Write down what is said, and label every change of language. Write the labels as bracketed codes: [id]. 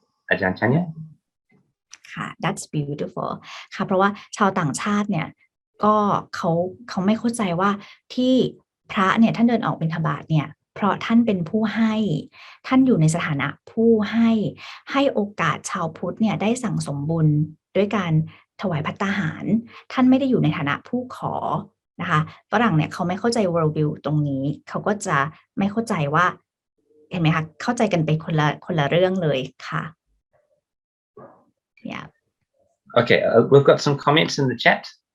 [en] Aj.Andre? [th] ค่ะ [en] that's beautiful [th] ค่ะเพราะว่าชาวต่างชาติเนี่ยก็เขาไม่เข้าใจว่าที่พระเนี่ยท่านเดินออกบิณฑบาตเนี่ยเพราะท่านเป็นผู้ให้ท่านอยู่ในสถานะผู้ ให้โอกาสชาวพุทธเนี่ยได้สั่งสมบุญด้วยการถวายภัตตาหารท่านไม่ได้อยู่ในฐานะผู้ขอนะคะฝรั่งเนี่ยเขาไม่เข้าใจ worldview ตรงนี้เขาก็จะไม่เข้าใจว่าเห็นไหมคะเข้าใจกันไปคนละเรื่องเลยค่ะYeah. [en] Okay, we've got some comments in the chat.